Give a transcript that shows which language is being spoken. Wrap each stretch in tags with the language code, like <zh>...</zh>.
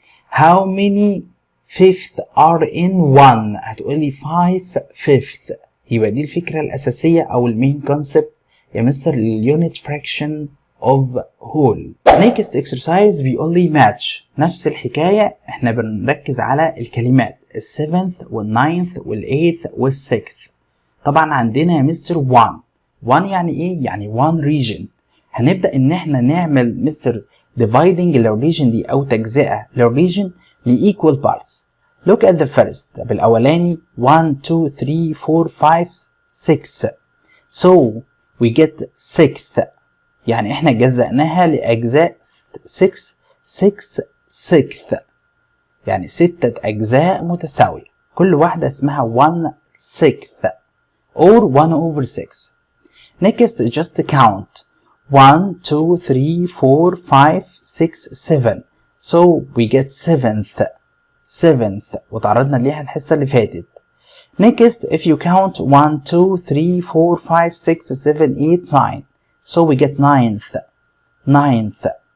<en>how many fifths are in one</en> <ar>هتقولي</ar> <en>5/5.</en> <ar>يبقى دي الفكرة الأساسية أو المين كونسبت يا مستر لل</ar> <en>unit fraction of whole. next exercise</en> <ar>بيقول لي</ar> <en>match.</en> <ar>نفس الحكاية احنا بنركز على الكلمات ال7th وال9th وال8th وال6th. طبعا عندنا يا مستر 1 يعني ايه؟ يعني 1 region. هنبدأ ان احنا نعمل مستر dividing الريجن دي او تجزئة للريجن ل equal parts.</ar> <en>look at the first.</en> <ar>بالأولاني</ar> <en>1 2 3 4 5 6 so we get 6th.</en> <ar>يعني احنا جزأناها لأجزاء 6 6th يعني 6 أجزاء متساوية كل واحدة اسمها 1/6 or 1/6.</ar> <en>next just count 1 2 3 4 5 6 7 so we get 7th</en> <ar>وتعرضنا ليها الحصة اللي فاتت.</ar> <en>next if you count 1 2 3 4 5 6 7 8 9 so we get 9th.</en>